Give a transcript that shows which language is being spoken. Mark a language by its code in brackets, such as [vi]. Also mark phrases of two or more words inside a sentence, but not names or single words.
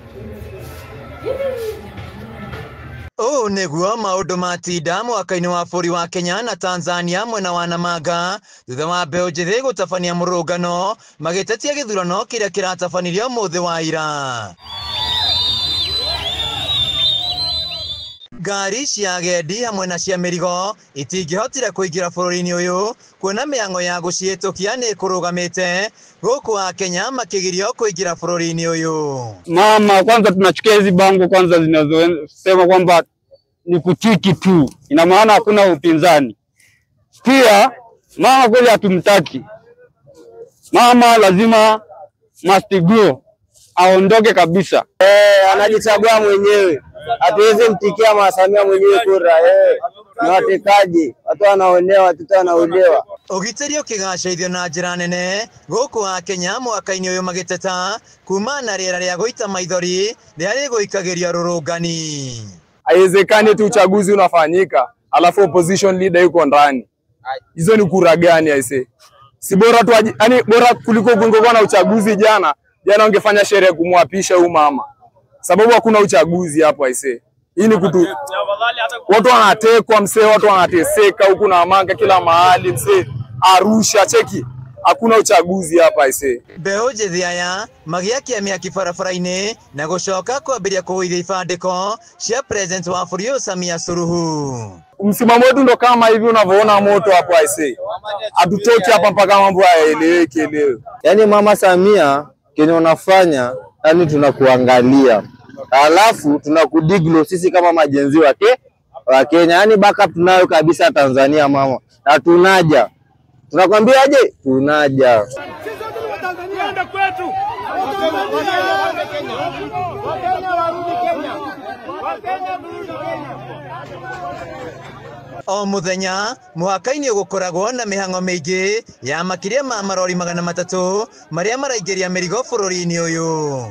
[ki] Nĩguo maũndũ matinda mwaka-inĩ wa bũrũri wa Kenya na Tanzania mwena wa Namanga thutha wa mbeũ njĩthĩ gũtabania mũrũngano magĩtetia gĩthurano kĩrĩa kĩratabanirio mũthĩ wa ira. Ngari cia agendi hamwe na cia mĩrigo itingĩhotire kũingĩra bũrũri-inĩ ũyũ kuona mĩhang'o ya gũcihĩtũkia nĩ kũrũgamĩte gũkũ Kenya makĩgirio kũingĩra bũrũri-inĩ ũyũ. [sw] Mama, kwanza tunachukia hizi bango kwanza zinazosema kwamba ni kutiki tu, ina maana hakuna upinzani. Pia mama kweli hatumtaki. Mama lazima [en] must go, [sw] aondoke kabisa. Anajichagua mwenyewe. Hatuwezi mtikia Mama Samia mwenyewe kura. Ni watekaji, watu wanaonewa, watoto wanaolewa. [ki] Ũgitĩri ũkĩgacĩrithio na njĩra nene gũkũ Kenya mwaka-inĩ ũyũ magĩteta kuma na rĩera rĩa gũita maithori rĩrĩa rĩgũikagĩria rũrũngani. [sw] Haiwezekani tu uchaguzi unafanyika alafu [en] opposition leader [sw] yuko ndani. Hizo ni kura gani aise? Si bora tu yani bora kuliko kungekuwa na uchaguzi jana ungefanya sherehe kumwapisha huyu mama. Sababu hakuna uchaguzi hapo aise. Hii ni kutu watu wanatekwa msee, watu wanateseka huku na Namanga kila mahali msee, Arusha cheki. Hakuna uchaguzi hapa aise. [ki] Mbeũ njĩthĩ aya magĩakia mĩaki barabara-inĩ na gũcoka kwambĩrĩria kũgũithia ibandĩko cia president wa bũrũri ũyũ Samia Suluhu. [sw] Msimamo wetu ndo kama hivi unavyoona moto hapo aise. Hatutoki hapa mpaka mambo yaeleweke leo. Yaani Mama Samia kenye unafanya, yani tunakuangalia. Alafu tunakudiglo sisi kama majenzi wa Kenya. Yaani backup tunayo kabisa Tanzania mama. Na tunaja. Tunakwambia aje? Tunaja. [ki] O muthenya muhaka-inĩ gũkoragwo na mĩhang'o mĩingĩ ya makĩria ma marori 300 marĩa maraingĩria mĩrigo bũrũri-inĩ ũyũ.